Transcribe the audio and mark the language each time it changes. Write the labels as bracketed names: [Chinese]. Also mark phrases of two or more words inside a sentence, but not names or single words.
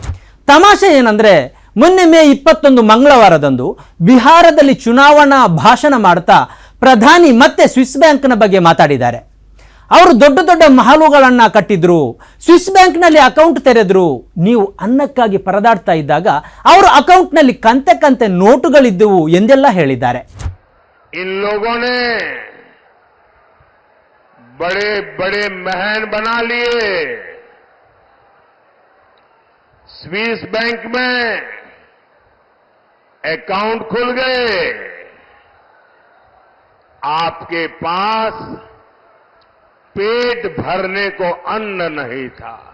[Kannada] ತಮಾಷೆ ಏನಂದ್ರೆ, ಮೊನ್ನೆ ಮೇ 21 ಮಂಗಳವಾರದಂದು ಬಿಹಾರದಲ್ಲಿ ಚುನಾವಣಾ ಭಾಷಣ ಮಾಡ್ತಾ ಪ್ರಧಾನಿ ಮತ್ತೆ ಸ್ವಿಸ್ ಬ್ಯಾಂಕ್ನ ಬಗ್ಗೆ ಮಾತಾಡಿದ್ದಾರೆ. ಅವರು ದೊಡ್ಡ ದೊಡ್ಡ ಮಹಲುಗಳನ್ನು ಕಟ್ಟಿದ್ರು, ಸ್ವಿಸ್ ಬ್ಯಾಂಕ್ನಲ್ಲಿ ಅಕೌಂಟ್ ತೆರೆದ್ರು. ನೀವು ಅನ್ನಕ್ಕಾಗಿ ಪರದಾಡ್ತಾ ಇದ್ದಾಗ ಅವರ ಅಕೌಂಟ್ನಲ್ಲಿ ಕಂತೆ ಕಂತೆ ನೋಟುಗಳಿದ್ದವು ಎಂದೆಲ್ಲ ಹೇಳಿದ್ದಾರೆ. [Hindi] इन लोगों ने बड़े बड़े महल बना लिए, स्विस बैंक में अकाउंट खुल गए, आपके पास पेट भरने को अन्न नहीं था.